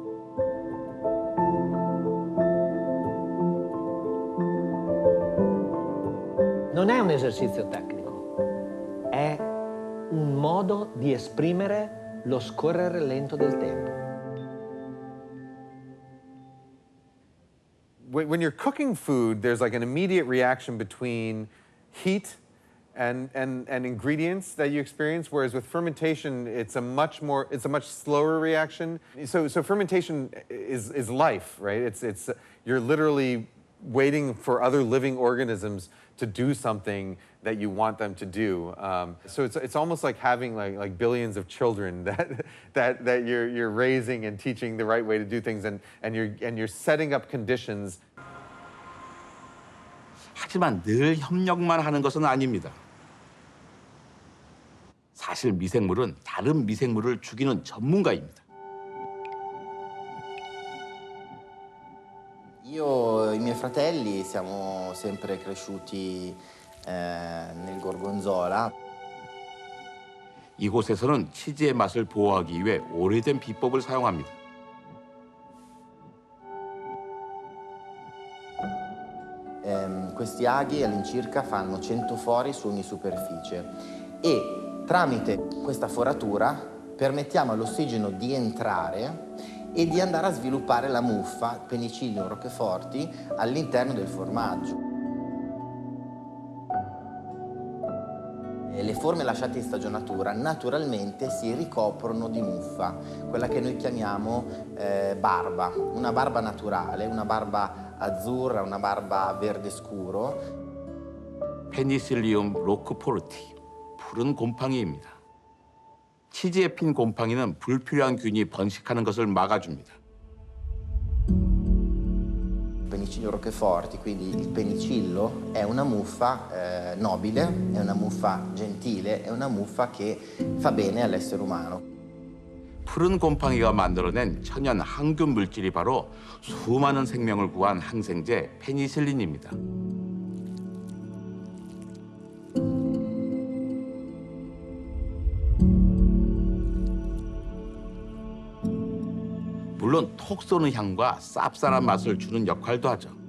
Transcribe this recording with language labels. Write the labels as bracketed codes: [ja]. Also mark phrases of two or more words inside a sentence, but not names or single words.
[it] Non è un esercizio tecnico, è un modo di esprimere lo scorrere lento del tempo. [en] When you're cooking food, there's like an immediate reaction between heat and ingredients that you experience, whereas with fermentation, it's a much slower reaction. So fermentation is life, right? It's you're literally waiting for other living organisms to do something that you want them to do. So it's almost like having like billions of children that you're raising and teaching the right way to do things, and you're setting up conditions. [ko] 하지만 늘 협력만 하는 것은 아닙니다. 사실 미생물은 다른 미생물을 죽이는 전문가입니다. [it] Io e i miei fratelli siamo sempre cresciuti nel gorgonzola. [ko] 이곳에서는 치즈의 맛을 보호하기 위해 오래된 비법을 사용합니다. [it] Questi aghi all'incirca fanno 100 fori su ogni superficie e tramite questa foratura permettiamo all'ossigeno di entrare e di andare a sviluppare la muffa, penicillium, roccheforti all'interno del formaggio. Le forme lasciate in stagionatura naturalmente si ricoprono di muffa, quella che noi chiamiamo barba, una barba naturale, una barba azzurra, una barba verde scuro. [ko] 페니실리움 로크포르티, 푸른 곰팡이입니다. 치즈에 핀 곰팡이는 불필요한 균이 번식하는 것을 막아줍니다. [it] Penicillium roqueforti, quindi il penicillo, è una muffa nobile, è una muffa gentile, è una muffa che fa bene all'essere umano. [ko] 푸른 곰팡이가 만들어낸 천연 항균 물질이 바로 수많은 생명을 구한 항생제 페니실린입니다. 물론 톡 쏘는 향과 쌉쌀한 맛을 주는 역할도 하죠.